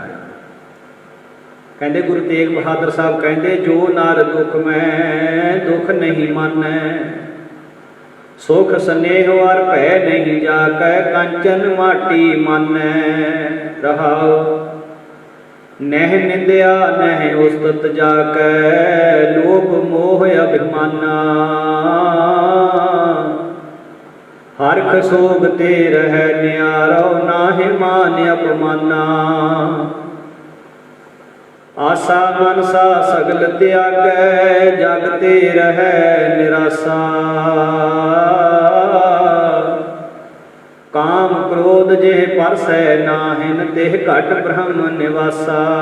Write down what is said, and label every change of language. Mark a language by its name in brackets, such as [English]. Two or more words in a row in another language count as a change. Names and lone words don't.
[Punjabi] ਕਹਿੰਦੇ ਗੁਰੂ ਤੇਗ ਬਹਾਦਰ ਸਾਹਿਬ ਕਹਿੰਦੇ, ਜੋ ਨਰ ਦੁਖ ਮੈਂ ਦੁਖ ਨਹੀਂ ਮਾਨੈ, ਸੁਖ ਸਨੇਹ ਅਰ ਭੈ ਨਹੀਂ ਜਾਕੈ, ਕੰਚਨ ਮਾਟੀ ਮਾਨੈ ਰਹਾਉ। ਨਹਿ ਨਿੰਦਿਆ ਨਹਿ ਉਸਤਤ ਜਾਕੈ, ਲੋਭ ਮੋਹ ਅਭਿਮਾਨਾ, ਹਰਖ ਸੋਗ ਤੇ ਰਹਿ ਨਿਆਰੋ, ਨਾ ਨਾਹਿ ਮਾਨ ਅਪਮਾਨਾ। ਆਸਾ ਮਨਸਾ ਸਗਲ ਤਿਆਗੈ, ਜਗ ਤੇ ਰਹੈ ਨਿਰਾਸਾ। ਕਾਮ ਕ੍ਰੋਧ ਜੇਹ ਪਰਸੈ ਨਾਹਿਨ, ਤੇਹ ਘਟ ਬ੍ਰਹਮ ਨਿਵਾਸਾ।